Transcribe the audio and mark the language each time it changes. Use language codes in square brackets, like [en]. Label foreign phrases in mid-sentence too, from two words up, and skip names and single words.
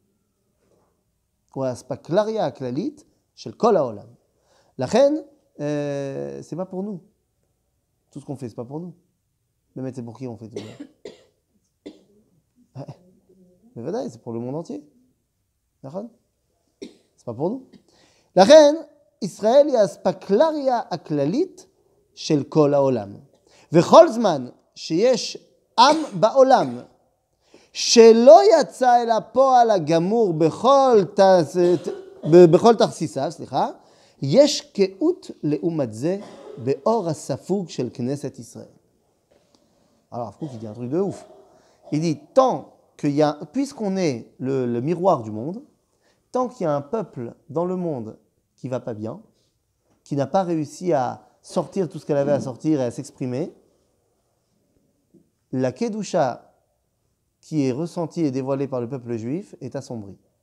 [fr] La reine, c'est pas pour nous. Tout ce qu'on fait, c'est pas pour nous. Mais c'est pour qui on fait tout ça? Ouais. Mais voilà, c'est pour le monde entier. D'accord? C'est pas pour nous. La reine, [he] Israël היא האספקלריה הכללית של כל העולם. וכל זמן שיש עם בעולם שלא יצא אל הפועל הגמור בכל תכסיסיו, יש קהות לעומת זה באור הספוג של כנסת ישראל. [fr] Alors, Foucault, il dit un truc de ouf. Il dit, puisqu'on est le miroir du monde, tant qu'il y a un peuple dans le monde qui ne va pas bien, qui n'a pas réussi à sortir tout ce qu'elle avait à sortir et à s'exprimer, la Kedusha qui est ressentie et dévoilée par le peuple juif est assombrie.